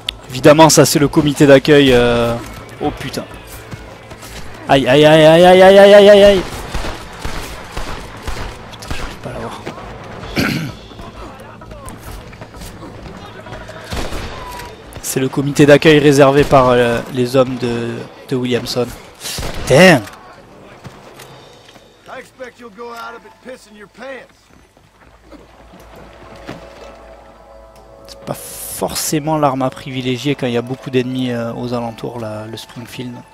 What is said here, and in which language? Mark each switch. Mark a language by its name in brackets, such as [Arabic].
[French] Évidemment, ça c'est le comité d'accueil. Oh putain. Aïe aïe aïe aïe aïe aïe aïe aïe aïe. Putain, j'arrive pas à l'avoir. C'est le comité d'accueil réservé par les hommes de Williamson. [English] Damn. I expect you'll go out of it pissing your pants. [French] C'est pas forcément l'arme à privilégier quand il y a beaucoup d'ennemis aux alentours, là, le Springfield.